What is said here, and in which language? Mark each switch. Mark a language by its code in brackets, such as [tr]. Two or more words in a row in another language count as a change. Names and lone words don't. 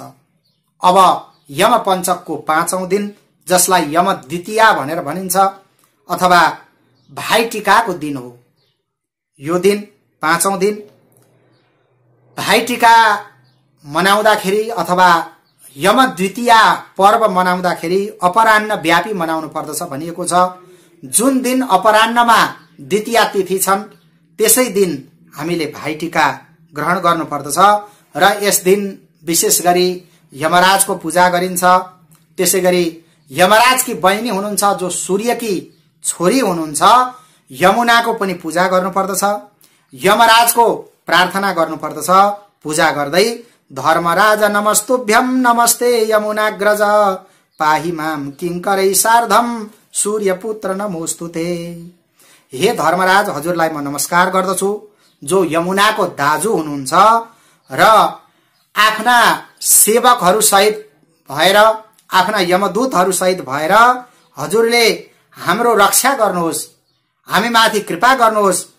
[ne] अब यमपञ्चकको 5औं दिन, जसलाई यम द्वितीया भनेर भनिन्छ अथवा भाइटिकाको दिन हो, यो दिन 5औं दिन भाइटिका मनाउँदाखेरि अथवा यम द्वितीया पर्व मनाउँदाखेरि अपराह्न व्यापी मनाउनु पर्दछ भनिएको छ। जुन दिन अपराह्नमा द्वितीया तिथि छन् त्यसै दिन हामीले भाइटिका ग्रहण गर्नुपर्दछ र यस दिन विशेष गरी यमराजको पूजा गरिन्छ। त्यसैगरी यमराजकी बहिनी हुनुहुन्छ जो सूर्यकी छोरी हुनुहुन्छ, यमुनाको पनि पूजा गर्नुपर्दछ, यमराजको प्रार्थना गर्नुपर्दछ। पूजा गर्दै [sa] धर्मराज नमस्तुभ्यम नमस्ते यमुनाग्रज पाहि माम किंकरै सार्धम सूर्यपुत्र नमोस्तुते। [ne] हे धर्मराज, हजुरलाई म नमस्कार गर्दछु जो यमुनाको दाजु हुनुहुन्छ र आफ्ना सेवकहरू सहित भएर, आफ्ना यमदूतहरू सहित भएर हजुरले हाम्रो रक्षा गर्नुहोस्, हामीमाथि कृपा गर्नुहोस्।